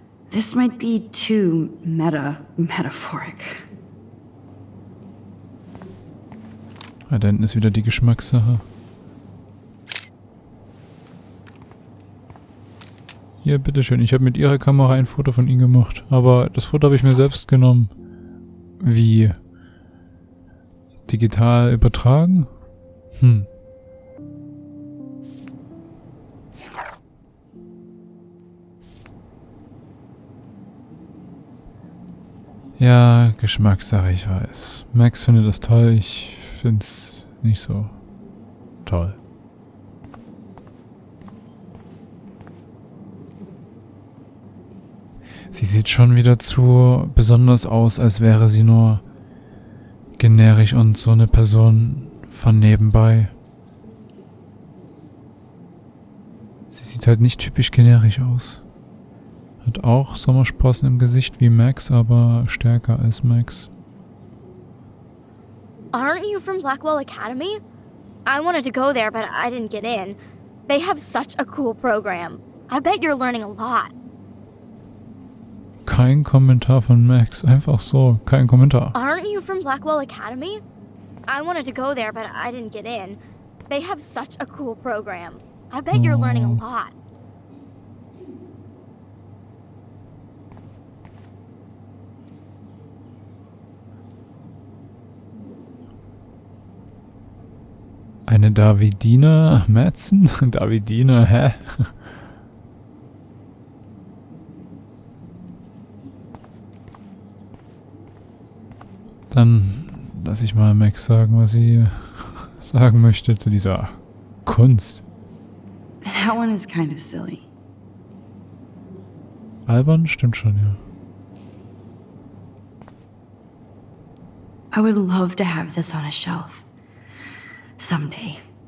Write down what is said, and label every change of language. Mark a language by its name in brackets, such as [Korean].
[English] This might be too metaphoric. [German] Ah, da hinten ist wieder die Geschmackssache. Hier, bitteschön. Ich habe mit ihrer Kamera ein Foto von ihm gemacht. Aber das Foto habe ich mir selbst genommen. Wie? Digital übertragen? Ja, Geschmackssache, ich weiß. Max findet das toll, ich find's nicht so toll. Sie sieht schon wieder zu besonders aus, als wäre sie nur generisch und so eine Person von nebenbei. Sie sieht halt nicht typisch generisch aus. Hat auch Sommersprossen im Gesicht wie Max, aber stärker als Max. [English] Aren't you from Blackwell Academie? I wanted to go there, but I didn't get in. They have such a cool program. I bet you're learning a lot. [German] Kein Kommentar von Max. Einfach so. Kein Kommentar. [English] Aren't you from Blackwell Academie? I wanted to go there, but I didn't get in. They have such a cool program. I bet you're learning a lot. [German] Eine Davidina Madsen? Davidina, hä? Dann lasse ich mal Max sagen, was sie sagen möchte zu dieser Kunst. [English] That one is kind of silly. [German] Albern? Stimmt schon, ja. [English] I would love to have this on a shelf. Someday.